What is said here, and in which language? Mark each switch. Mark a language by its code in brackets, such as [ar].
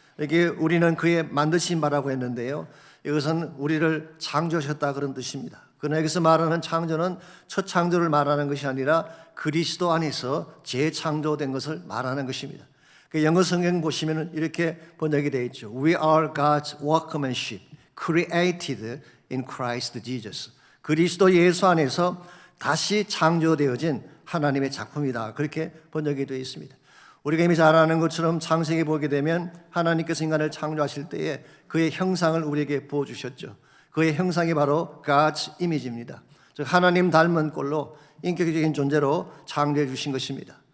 [ko] 여기 우리는 그의 만드신 바라고 했는데요, 이것은 우리를 창조하셨다 그런 뜻입니다. 그러나 여기서 말하는 창조는 첫 창조를 말하는 것이 아니라 그리스도 안에서 재창조된 것을 말하는 것입니다. 그 영어 성경 보시면 이렇게 번역이 되어 있죠. [en] We are God's workmanship, created in Christ Jesus. [ko] 그리스도 예수 안에서 다시 창조되어진 하나님의 작품이다. 그렇게 번역이 되어 있습니다. 우리가 이미 잘 아는 것처럼 창세기 보게 되면 하나님께서 인간을 창조하실 때에 그의 형상을 우리에게 부어주셨죠. 그의 형상이 바로 God's 이미지입니다. 즉 하나님 닮은 꼴로 인격적인 존재로 창조해 주신 것입니다.